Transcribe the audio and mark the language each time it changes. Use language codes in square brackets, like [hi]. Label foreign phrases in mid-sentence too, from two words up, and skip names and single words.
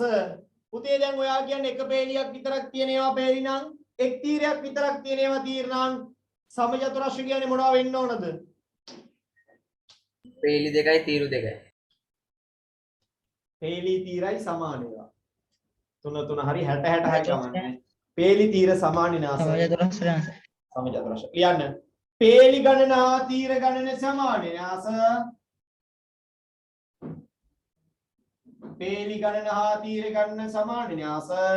[si] පුතේ දැන් ඔයා කියන්නේ එක පේලියක් විතරක් තියෙන ඒවා පේලි නම් එක් තීරයක් විතරක් තියෙන ඒවා තීර නම් සමචතුරස්‍ර කියන්නේ මොනවා වෙන්න ඕනද? පේලි දෙකයි තීරු දෙකයි. පේලි තීරයි සමාන ඒවා. 3 3 හරි 60 60 කමන්නේ. පේලි තීර සමාන න්‍යාස. සමචතුරස්‍ර න්‍යාස. සමචතුරස්‍ර. ලියන්න. පේලි ගණන හා තීර ගණන සමාන න්‍යාස පේලි ගණන හා තීර ගණන සමාන න්‍යාස